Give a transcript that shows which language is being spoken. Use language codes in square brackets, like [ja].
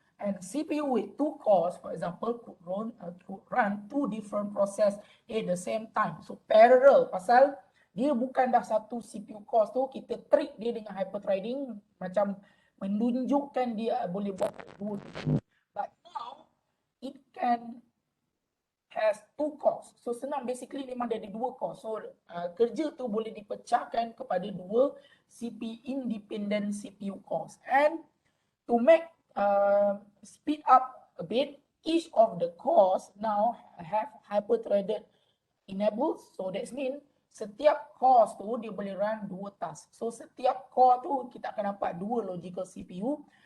[en] And CPU with two cores, for example, could run two different process at the same time. [ms] So parallel, pasal dia bukan dah satu CPU cores tu, kita trick dia dengan hyperthreading, macam menunjukkan dia boleh buat dua. [en] But now, it can has two cores. [ms] So senang, basically memang dia ada dua cores. So kerja tu boleh dipecahkan kepada dua independent CPU cores. [en] And to make speed up a bit, each of the cores now have hyper-threaded enabled. [ms] So that means setiap cores tu dia boleh run dua task. So setiap core tu kita akan dapat dua logical CPU.